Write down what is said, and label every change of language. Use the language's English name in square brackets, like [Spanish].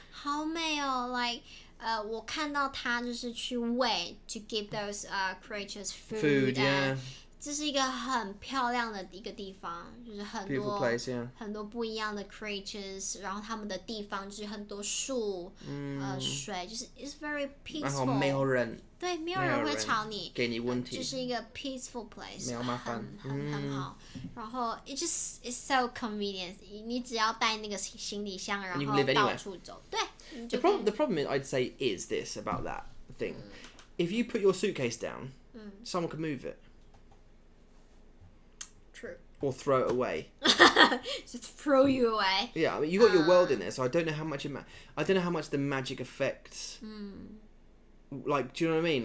[Chinese] 好美哦 ，like 我看到他就是去喂 [English] to give those creatures food. Yeah. [Chinese] 这是一个很漂亮的一个地方，就是很多 [English] Beautiful place, yeah. [Chinese] 很多不一样的 creatures， 然后他们的地方就是很多树，水，就是 [English] it's very peaceful。 [Chinese] 然后没有人。对，没有人会吵你，给你问题，就是一个 peaceful place，没有麻烦，很好。然后 [English] it's so convenient， [Chinese] 你只要带那个行李箱，然后到处走。对。 [English] The problem I'd say is this about that thing: if you put your suitcase down, someone could move it. True. Or throw it away. Just throw you away. Yeah, I mean you got your world in there, so I don't know how much the magic affects. Like, do you know what I mean?